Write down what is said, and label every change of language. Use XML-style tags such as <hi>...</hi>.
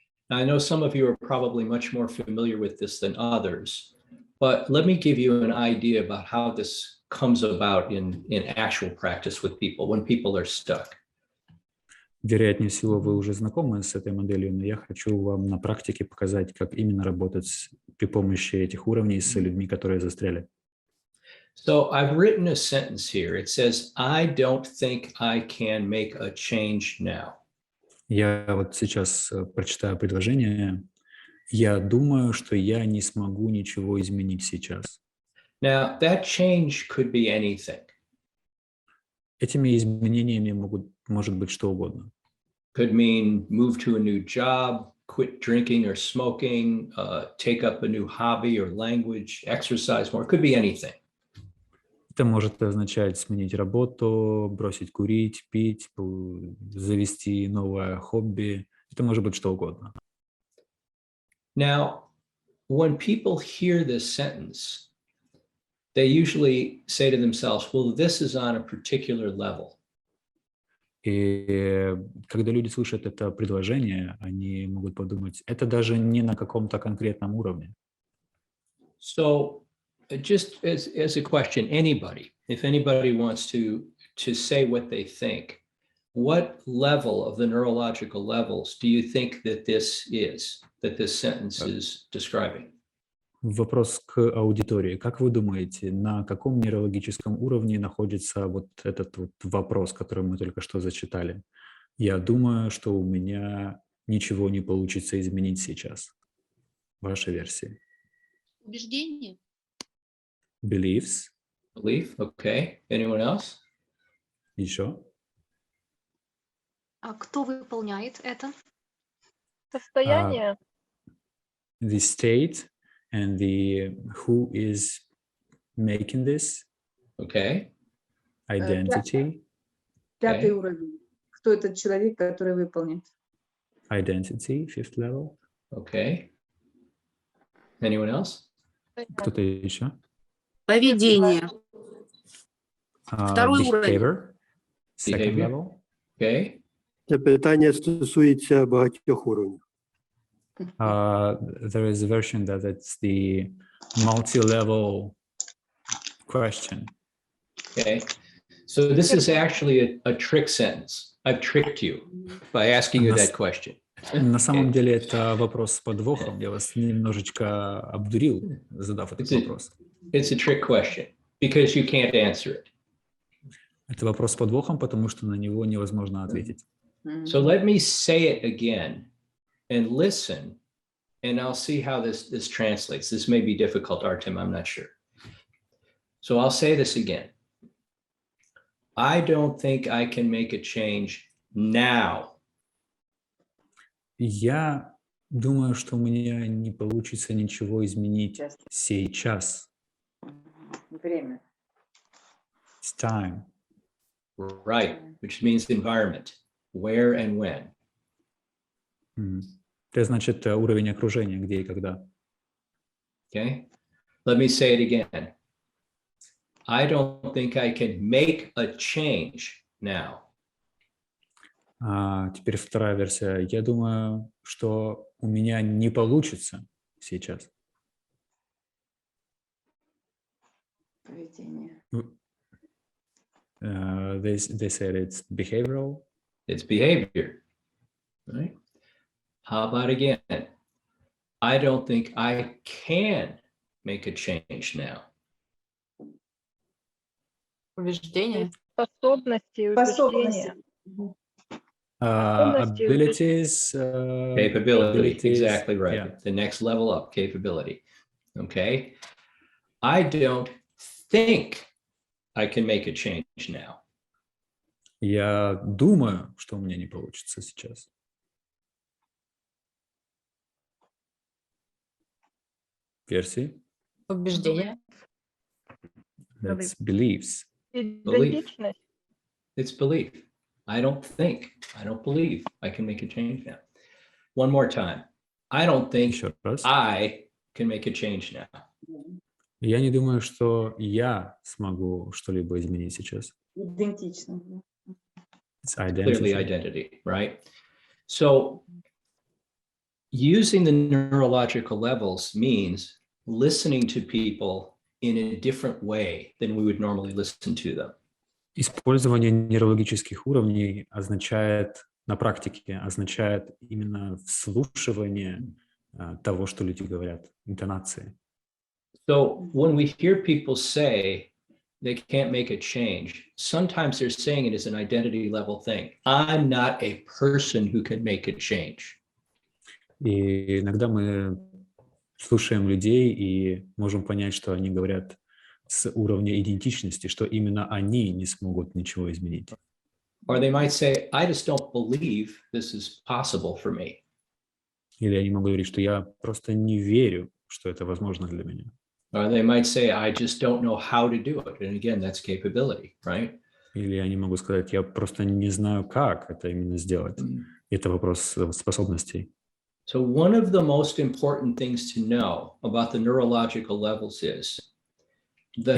<en>I know some of you are probably much more familiar with this than others, but let me give you an idea about how this comes about in actual practice with people, when people are stuck.</en> <ru>Вероятнее всего, вы уже знакомы с этой моделью, но я хочу вам на практике показать, как именно работать при помощи этих уровней с людьми, которые застряли.</ru> <en>So I've written a sentence here. It says, I don't think I can make a change now.</en> <ru>Я вот сейчас прочитаю предложение. Я думаю, что я не смогу ничего изменить сейчас.</ru> <en>Now, that change could be anything.</en> <ru>Этими изменениями может быть что угодно.</ru> <en>Could mean move to a new job, quit drinking or smoking, take up a new hobby or language, exercise more. It could be anything.</en> <ru>Это может означать сменить работу, бросить курить, пить, завести новое хобби. Это может быть что угодно.</ru> <en>Now, when people hear this sentence, they usually say to themselves, well, this is on a particular level.</en> <ru>И когда люди слышат это предложение, они могут подумать, это даже не на каком-то конкретном уровне.</ru> <en>So just as a question, if anybody wants to say what they think, what level of the neurological levels do you think that this sentence is describing?</en> <ru>Вопрос к аудитории. Как вы думаете, на каком нейрологическом уровне находится вот этот вот вопрос, который мы только что зачитали? Я думаю, что у меня ничего не получится изменить сейчас. Ваша версия. Убеждение.</ru> <en>Beliefs. Belief, okay. Anyone else?</en> <ru>Еще? А кто выполняет это? Состояние.</ru> <en>The state and the who is making this. Okay. Identity.</en> <ru>Пятый уровень. кто этот человек, который выполнит.</ru> <en>Identity, fifth level. Okay. Anyone else?</en> <ru>Кто-то еще? Поведение. Второй уровень.</ru> <en>Behavior, second Behavior. level. Okay.</en> <uk>Це питання стосується багатьох уровнів.</uk> <en>There is a version that it's the multi-level question. Okay. So this is actually a trick sentence. I've tricked you by asking you that question.</en> <ru>На самом деле это вопрос с подвохом. Я вас немножечко обдурил, задав этот вопрос.</ru> <en>It's a trick question because you can't answer it.</en> <ru>Это вопрос с подвохом, потому что на него невозможно ответить.</ru> <en>So let me say it again and listen, and I'll see how this translates. This may be difficult, Artem, I'm not sure. So I'll say this again. I don't think I can make a change now.</en> <ru>Я думаю, что у меня не получится ничего изменить сейчас. Время.</ru> <en>It's time. Right, which means environment. Where and when.</en> <ru>Это значит уровень окружения, где и когда.</ru> <en>Okay, let me say it again. I don't think I can make a change now.</en> <ru>Теперь вторая версия. Я думаю, что у меня не получится сейчас. Поведение.</ru> <en>They said it's behavioral. It's behavior, right? How about again? I don't think I can make a change now.</en> <ru>Убеждение. Способности, убеждения.</ru> <en>Abilities. Capability, exactly right. Yeah. The next level up, capability. Okay. I don't think I can make a change now.</en> <ru>Я думаю, что у меня не получится сейчас. Версии? Убеждение.</ru> <en>That's beliefs.</en> <ru>Идентичность.</ru> <en>It's belief. I don't think, I don't believe I can make a change now. One more time. I don't think</en> <ru>Еще раз.</ru> <en>I can make a change now.</en> <ru>Я не думаю, что я смогу что-либо изменить сейчас. Идентично.</ru> <en>It's Clearly identity, right? So using the neurological levels means listening to people in a different way than we would normally listen to them.</en> <ru>Использование нейрологических уровней означает, на практике, означает именно вслушивание того, что люди говорят, интонации.</ru> <en>So when we hear people say they can't make a change, sometimes they're saying it as an identity level thing. I'm not a person who can make a change.</en> <ru>И иногда мы слушаем людей и можем понять, что они говорят с уровня идентичности, что именно они не смогут ничего изменить.</ru> <en>Or they might say, I just don't believe this is possible for me.</en> <ru>Или они могут говорить, что я просто не верю, что это возможно для меня.</ru> <en>Or they might say, I just don't know how to do it. And again, that's capability, right?</en> <ru>Или они могут сказать, я просто не знаю, как это именно сделать. Это вопрос способностей.</ru> <en>So one of the most important things to know about the neurological levels is the</en>